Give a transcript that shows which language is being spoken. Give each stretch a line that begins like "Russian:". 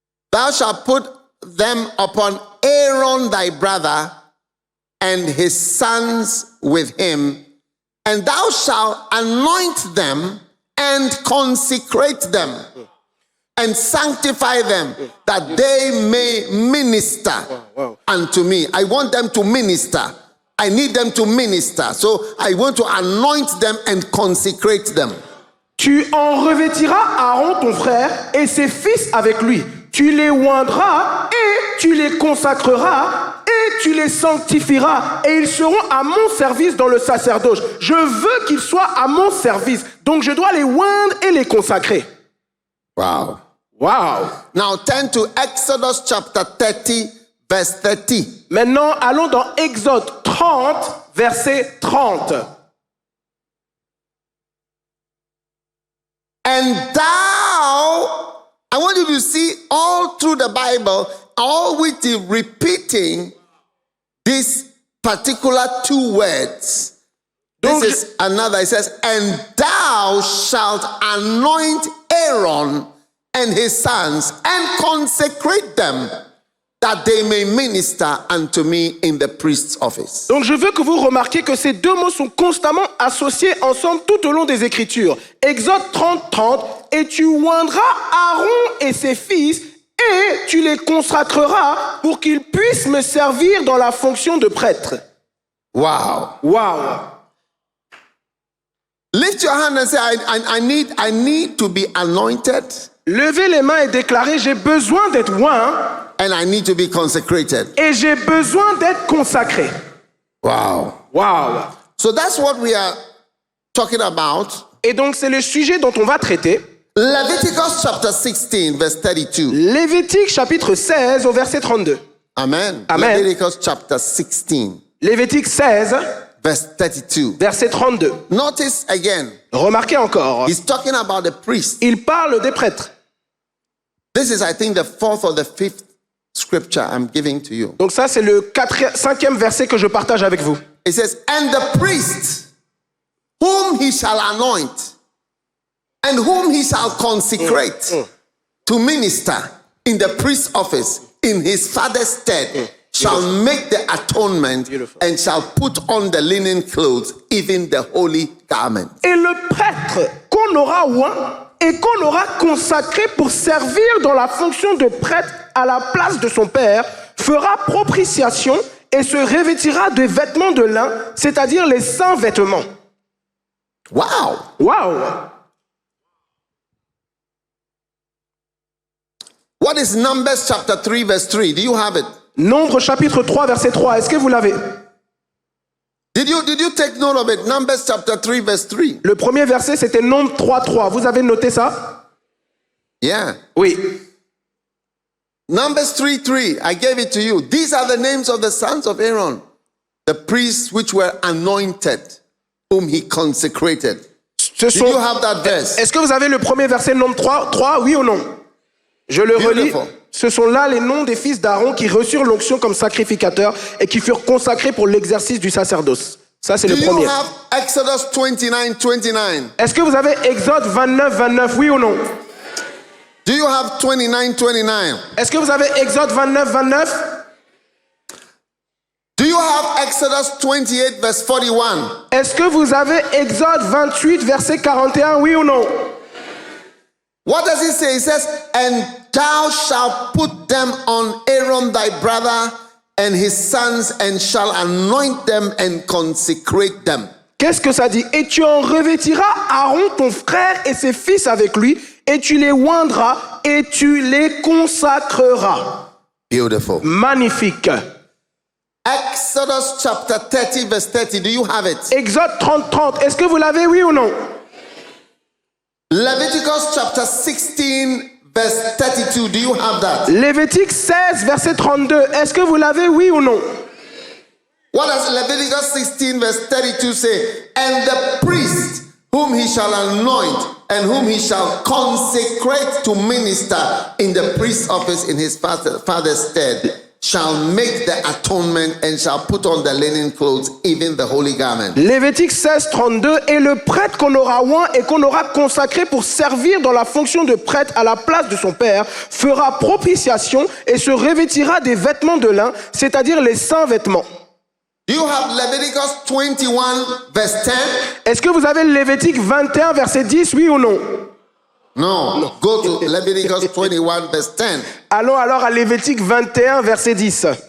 English: Thou shalt put them upon Aaron thy brother and his sons with him, and thou shalt anoint them and consecrate them and sanctify them that they may minister unto me. I want them to minister. I need them to minister. So I want to anoint them and consecrate them.
French: Tu en revêtiras Aaron ton frère et ses fils avec lui. Tu les oindras et tu les consacreras et tu les sanctifieras et ils seront à mon service dans le sacerdoce. Je veux qu'ils soient à mon service. Donc je dois les oindre et les consacrer.
English: Wow. Wow. Now turn to Exodus chapter 30, verse 30.
French: Maintenant, allons dans Exode 30, verset 30.
English: And thou, I want you to see all through the Bible, always repeating these particular two words.
French: Donc,
English: This is another. It says, and thou shalt anoint Aaron and his sons and consecrate them, that they may minister unto me in the priest's office.
French: Donc je veux que vous remarquiez que ces deux mots sont constamment associés ensemble tout au long des Écritures. Exode 30, 30, et tu oindras Aaron et ses fils, et tu les consacreras pour qu'ils puissent me servir dans la fonction de prêtre.
English: Wow.
French: Waouh!
English: Lift your hand and say, I need to be anointed
French: Levez les mains et déclarez, j'ai besoin d'être oint
English: and I need to be consecrated.
French: et j'ai besoin d'être consacré.
English: Wow.
French: Waouh!
English: So that's what we are talking about.
French: Et donc c'est le sujet dont on va traiter.
English: Leviticus chapter 16, verse 32.
French: Lévitique chapitre 16 au verset 32.
English: Amen.
French: Amen.
English: Leviticus chapter 16,
French: Lévitique 16,
English: verse 32.
French: verset 32.
English: Notice again,
French: Remarquez encore,
English: he's talking about the priest.
French: il parle des prêtres.
English: This is, I think, the fourth or the fifth scripture I'm giving to you.
French: Donc ça, c'est le cinquième verset que je partage avec vous.
English: It says, and the priest whom he shall anoint and whom he shall consecrate to minister in the priest's office in his father's stead shall make the atonement and shall put on the linen clothes, even the holy garment.
French: Et le prêtre qu'on aura oint et qu'on aura consacré pour servir dans la fonction de prêtre à la place de son père fera propitiation et se revêtira de vêtements de lin, c'est-à-dire les saints vêtements.
English: Wow.
French: Waouh!
English: What is Numbers chapter 3, verse 3? Do you have it?
French: Nombre chapitre 3, verset 3. Est-ce que vous l'avez?
English: Did you take note of it? Numbers chapter 3, verse 3.
French: Le premier verset, c'était Nombre 3, 3. Vous avez noté ça?
English: Yeah.
French: Oui.
English: Numbers 3, 3. I gave it to you. These are the names of the sons of Aaron, the priests which were anointed, whom he consecrated. Did you have that verse?
French: Est-ce que vous avez le premier verset, Nombre 3, 3, oui ou non? Je le relis.
English: Beautiful.
French: Ce sont là les noms des fils d'Aaron qui reçurent l'onction comme sacrificateurs et qui furent consacrés pour l'exercice du sacerdoce. Ça, c'est
English: Do
French: le
English: you
French: premier.
English: have Exodus 29, 29?
French: Est-ce que vous avez Exode 29, 29, oui ou non?
English: Do you have 29, 29?
French: Est-ce que vous avez Exode 29, 29?
English: Do you have Exodus 28, verse 41?
French: Est-ce que vous avez Exode 28, verset 41, oui ou non?
English: What does it say? It says, and thou shalt put them on Aaron thy brother and his sons, and shall anoint them and consecrate them.
French: Qu'est-ce que ça dit? Et tu en revêtiras Aaron ton frère et ses fils avec lui, et tu les oindras et tu les consacreras.
English: Beautiful.
French: Magnifique.
English: Exodus chapter 30, verse 30. Do you have it?
French: Exode 30, 30. Est-ce que vous l'avez, oui ou non?
English: Leviticus chapter 16, verse 32. Do you have that?
French: Lévitique 16, verset 32. Est-ce que vous l'avez, oui ou non?
English: What does Leviticus 16, verse 32 say? And the priest whom he shall anoint and whom he shall consecrate to minister in the priest's office in his father's stead shall make the atonement and shall put on the linen clothes, even the holy garment.
French: Lévitique 16, 32. Et le prêtre qu'on aura oint et qu'on aura consacré pour servir dans la fonction de prêtre à la place de son père fera propitiation et se revêtira des vêtements de lin, c'est-à-dire les saints vêtements.
English: Do you have Leviticus 21, verse 10?
French: Est-ce que vous avez Lévitique 21, verset 10, oui ou non?
English: No. Go to Leviticus 21, verse 10.
French: Allons alors à Lévitique 21, verset 10.